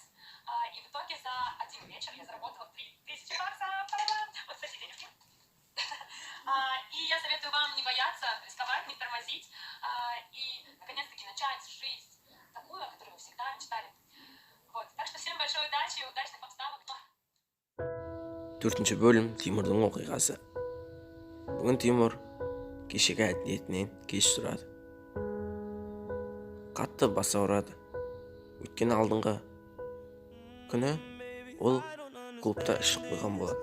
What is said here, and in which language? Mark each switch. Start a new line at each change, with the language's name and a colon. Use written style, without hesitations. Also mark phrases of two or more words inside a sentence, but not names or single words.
Russian: И в итоге за один вечер я заработала 3000 баксов. Вот, кстати, денежки. И я советую вам не бояться, рисковать, не тормозить и наконец-таки начать жизнь такую, о которой вы всегда мечтали. Вот. Так что всем большой удачи, удачных вам ставок.
Kazakh: 4-ші бөлім Тимурдың оқиғасы. Бүгін Тимур кешегі әдетінен кеш тұрады. Қатты бас ауырады. Өткен алдыңғы күні ол клубта ішіп қойған болады.